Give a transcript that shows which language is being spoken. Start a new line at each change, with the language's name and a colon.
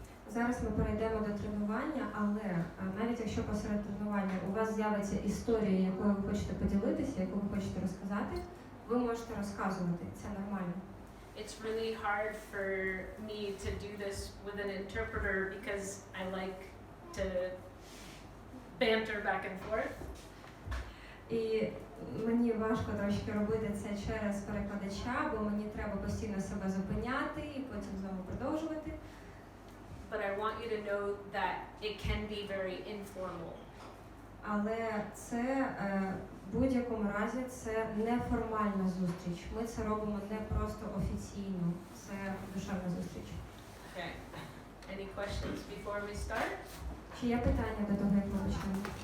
Ukrainian: Зараз ми перейдемо до тренування, але навіть якщо посеред тренування у вас з'явиться історія, якою ви хочете поділитися, яку ви хочете розказати, ви можете розказувати. Це нормально.
English: It's really hard for me to do this with an interpreter because I like to banter back and forth.
Ukrainian: І мені важко трошки робити це через перекладача, бо мені треба постійно себе зупиняти і потім знову продовжувати.
English: But I want you to know that it can be very informal.
Ukrainian: Але це в будь-якому разі це неформальна зустріч. Ми це робимо не просто офіційно. Це душевна зустріч.
English: Okay. Any questions before we start?
Ukrainian: Чи є питання до того, як ми почнемо?